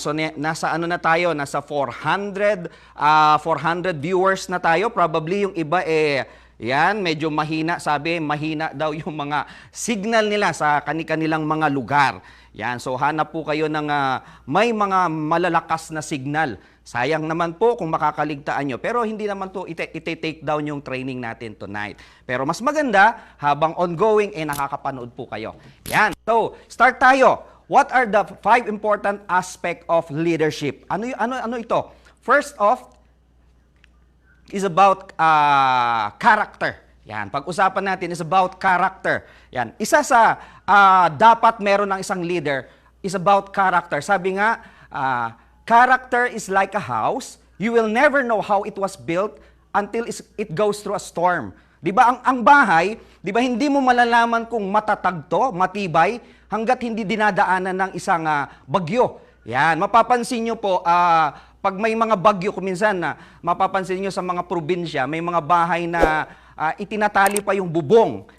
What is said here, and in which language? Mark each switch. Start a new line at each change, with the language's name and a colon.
Filipino: So nasa ano na tayo? Nasa 400 viewers na tayo. Probably yung iba yan, medyo mahina. Sabi, mahina daw yung mga signal nila sa kanilang mga lugar. Yan. So hanap po kayo ng may mga malalakas na signal. Sayang naman po kung makakaligtaan nyo. Pero hindi naman to ite-take down yung training natin tonight. Pero mas maganda, habang ongoing, nakakapanood po kayo. Yan.
English: So, start tayo. What are the 5 important aspect of leadership? Ano ito? First off, is about character. Yan.
Filipino: Pag-usapan natin is about character. Yan. Isa sa dapat meron ng isang leader is about character.
English: Sabi nga, character is like a house. You will never know how it was built until it goes through a storm.
Filipino: 'Di ba ang bahay, 'di ba hindi mo malalaman kung matatag to, matibay hangga't hindi dinadaanan ng isang bagyo. Yan, mapapansin niyo po pag may mga bagyo kuminsan mapapansin niyo sa mga probinsya, may mga bahay na itinatali pa yung bubong.